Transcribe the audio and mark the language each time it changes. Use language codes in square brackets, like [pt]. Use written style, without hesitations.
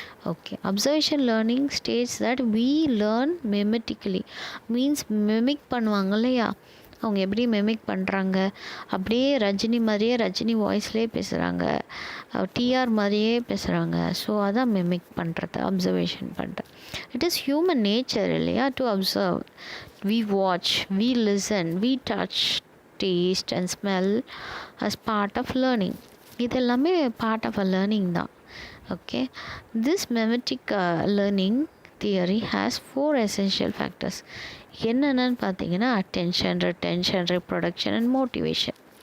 [en] Okay, observation learning states that we learn mimetically, means mimic பண்ணுவாங்க இல்லையா. [ta] அவங்க எப்படி மிமிக் பண்ணுறாங்க, அப்படியே ரஜினி மாதிரியே ரஜினி வாய்ஸ்லேயே பேசுகிறாங்க, டிஆர் மாதிரியே பேசுகிறாங்க. ஸோ அதான் மிமிக் பண்ணுறது, அப்சர்வேஷன் பண்ணுறது. இட் இஸ் ஹியூமன் நேச்சர் இல்லையா to observe. [en] we watch, we listen, we touch, taste and smell as part of learning. [ta] இது எல்லாமே பார்ட் ஆஃப் அ லேர்னிங் தான். [en] Okay, this memetic learning theory has 4 essential factors. [ta] என்னென்னு பார்த்தீங்கன்னா attention, retention, reproduction and motivation.